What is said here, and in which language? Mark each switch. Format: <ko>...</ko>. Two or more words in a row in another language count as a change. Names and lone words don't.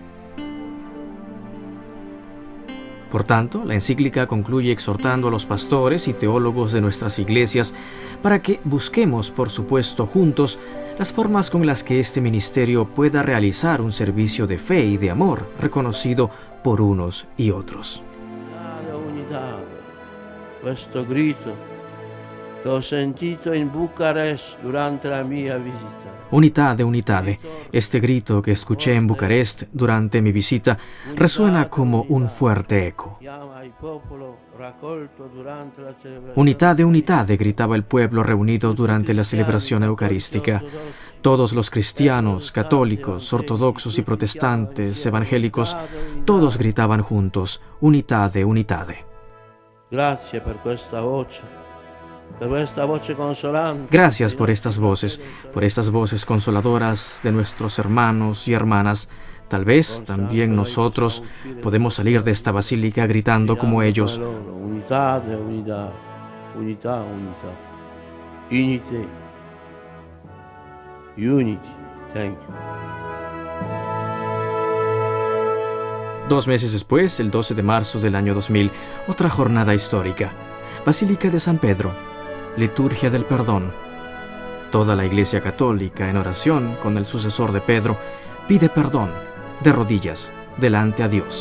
<es>Por tanto, la encíclica concluye exhortando a los pastores y teólogos de nuestras iglesias para que busquemos, por supuesto, juntos, las formas con las que este ministerio pueda realizar un servicio de fe y de amor reconocido por unos y otros.</es> <it>Questo grito che ho sentito in Bucarest durante la mia visita.</it> <ro>Unitate, unitate.</ro> <es>Este grito que escuché en Bucarest durante mi visita resuena como un fuerte eco.</es> <ro>Unitate, unitate,</ro> <es>gritaba el pueblo reunido durante la celebración eucarística. Todos los cristianos, católicos, ortodoxos y protestantes, evangélicos, todos gritaban juntos,</es> <ro>unitate, unitate.</ro> <es>Gracias por esta</es> <it>voce consolante.</it> <es>Gracias por estas voces consoladoras de nuestros hermanos y hermanas. Tal vez también nosotros podemos salir de esta basílica gritando como ellos. Unidad, unidad, unidad, unidad.</es> <en>Unity. Unity. Thank you.</en> <es>2 meses después, el 12 de marzo del año 2000, otra jornada histórica. Basílica de San Pedro, liturgia del perdón. Toda la Iglesia Católica, en oración con el sucesor de Pedro, pide perdón, de rodillas, delante a Dios.</es>